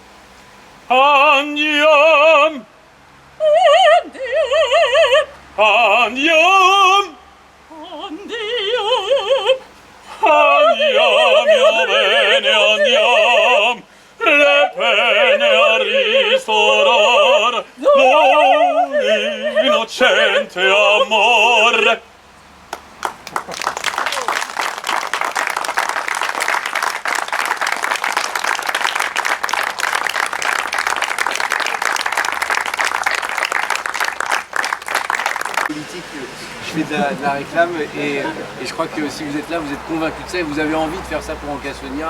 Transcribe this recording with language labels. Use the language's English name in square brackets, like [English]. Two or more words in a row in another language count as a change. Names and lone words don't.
[Italian] Andiamo, andiamo, andiamo bene, andiamo le pene a ristorar d'un innocente amore. [French] Je fais de la réclame et je crois que si vous êtes là, vous êtes convaincu de ça et vous avez envie de faire ça pour Ancassonia.